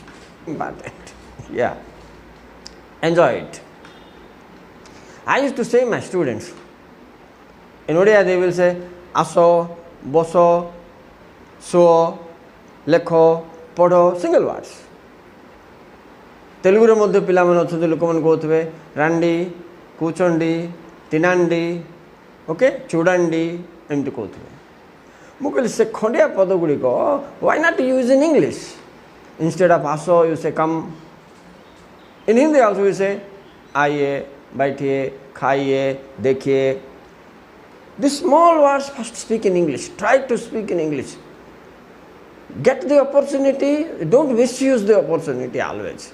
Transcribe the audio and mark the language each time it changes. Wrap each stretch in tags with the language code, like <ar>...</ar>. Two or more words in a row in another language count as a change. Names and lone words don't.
<en>Important. Yeah. Enjoy it. I used to say my students, in Odia they will say</en> <or>ଆସ, ବସ, ଶୁଅ, ଲେଖ, ପଢ଼,</or> <en>single words.</en> <or>తెలుగుର ମଧ୍ୟ ପିଲାମାନେ ଅଛନ୍ତି ଲୋକମାନେ କହୁଥିବେ</or> <te>రండి కూర్చోండి తినండి</te> <or>ଓକେ ଚୁଡ଼ାଣ୍ଡି ଏମିତି କହୁଥିବେ ମୁଁ କହିଲି ସେ ଖଣ୍ଡିଆ ପଦ ଗୁଡ଼ିକ</or> <en>why not use in English? Instead of aso you say come. In Hindi also you say</en> <hi>आइए बैठिए खाइए देखिए.</hi> <en>These small words first speak in English. Try to speak in English. Get the opportunity, don't misuse the opportunity always.</en>